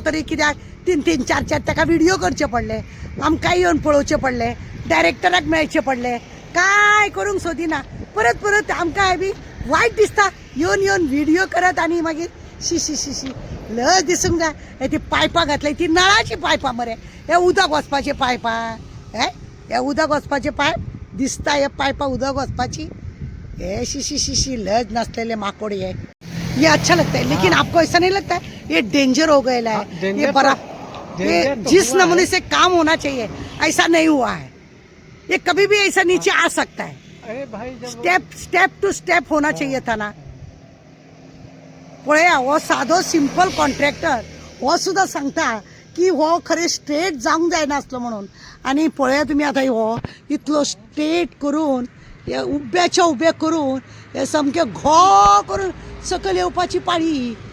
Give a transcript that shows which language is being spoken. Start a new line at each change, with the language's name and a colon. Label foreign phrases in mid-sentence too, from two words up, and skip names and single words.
Konkani: तरी कित्याक 3-3, 4-4 ताका व्हिडिओ करचे पडले आमकां येवन पळोवचे पडले डायरेक्टराक मेळचे पडले काय करूंक सोदिना परत परत आमकां बी वायट दिसता येवन व्हिडिओ करत आनी मागीर शी शी शी शी लज दिसूंक जाय ती पायपां घातली ती नळाची पायपां मरे हे उदक वचपाचे पायपां हे उदक वचपाचे पायप दिसता हे पायपां उदक वचपाची हे शी शी शी शी लज नासलेले माकोड
Hindi: ये अच्छा लगता है लेकिन आपको ऐसा नहीं लगता है ये डेंजर हो गया है ये बड़ा ये जिस नमूने से काम होना चाहिए ऐसा नहीं हुआ है ये कभी भी ऐसा नीचे आ सकता है अरे भाई स्टेप टू स्टेप होना चाहिए था ना
Konkani: पळया हो साधो सिंपल कॉन्ट्रॅक्टर हो सुद्धा सांगता की हो खरे स्ट्रेट जावंक जायनासलो म्हणून आनी पळया तुमी आतां हो इतलो स्ट्रेट करून हे उब्याच्या उबे करून हे सामके घो करून सकयल येवपाची पाळी